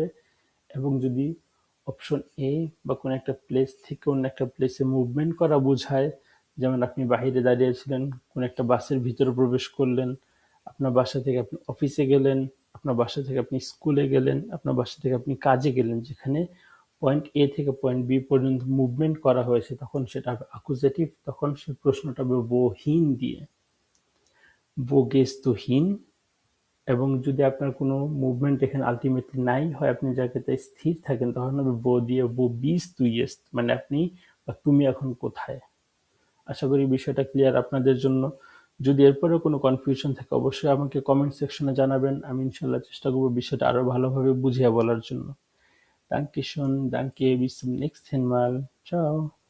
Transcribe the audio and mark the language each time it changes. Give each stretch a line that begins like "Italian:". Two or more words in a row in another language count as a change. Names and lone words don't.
Bangla: এবং যদি অপশন এ বা কোনো একটা প্লেস থেকে অন্য একটা প্লেসে মুভমেন্ট করা বোঝায়, যেমন আপনি বাইরে দাঁড়িয়েছিলেন, কোনো একটা বাসের ভিতরে প্রবেশ করলেন, আপনার বাসা থেকে আপনি অফিসে গেলেন, আপনার বাসা থেকে আপনি স্কুলে গেলেন, আপনার বাসা থেকে আপনি কাজে গেলেন, যেখানে পয়েন্ট এ থেকে পয়েন্ট বি পর্যন্ত মুভমেন্ট করা হয়েছে, তখন সেটা হবে অ্যাকুজেটিভ। তখন সে প্রশ্নটা হবে wohin দিয়ে,
German: wo gehst du hin।
Bangla: এবং যদি আপনার কোনো মুভমেন্ট এখানে আলটিমেটলি নাই হয়, আপনি জায়গাতে স্থির থাকেন, তখন হবে দিয়ে মানে আপনি বা তুমি এখন কোথায়। আশা করি বিষয়টা ক্লিয়ার আপনাদের জন্য। যদি এরপরেও কোনো কনফিউশন থাকে অবশ্যই আমাকে
English: comment section
Bangla: জানাবেন। আমি ইনশাল্লাহ চেষ্টা করবো বিষয়টা আরো ভালোভাবে বুঝিয়ে বলার জন্য।
German: Dankeschön, danke, bis zum nächsten Mal. Ciao.